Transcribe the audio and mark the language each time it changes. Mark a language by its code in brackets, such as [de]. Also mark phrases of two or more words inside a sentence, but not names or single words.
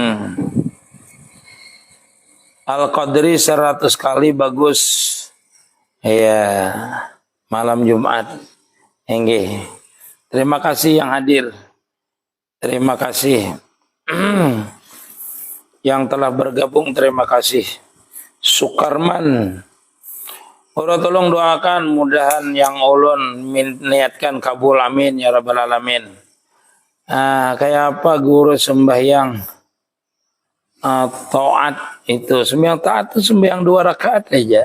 [id] Al-Qadri 100 kali bagus. Ya, malam Jumat. Enggih. Terima kasih yang hadir. Terima kasih yang telah bergabung. Terima kasih. Sukarman. Ora tolong doakan mudahan yang ulun niatkan kabul, [ar] آمين يا رب العالمين. [id] Kayak apa guru sembahyang taat itu? Sembahyang taat itu sembahyang 2 rakaat aja.